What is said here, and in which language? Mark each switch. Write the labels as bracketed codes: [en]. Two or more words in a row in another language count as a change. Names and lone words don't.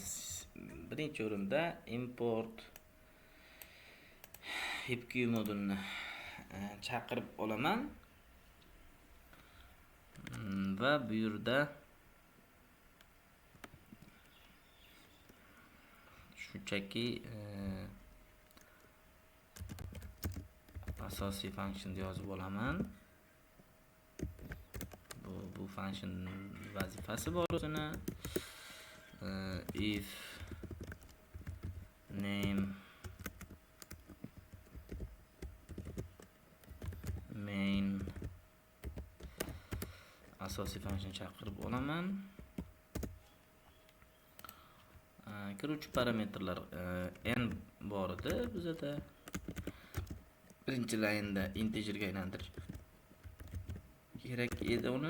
[uz] Birinchi o'rinda import HipQ modulini chaqirib olaman va bu yerda shunchaki asosiy function yozib olaman. Bu function vazifasi bor o'zini. [en] If name main [uz] asosiy function chaqirib olaman. Kiruvchi parametrlar n bor edi bizda. Birinchi laynda integerga aylantirish kerak edi uni.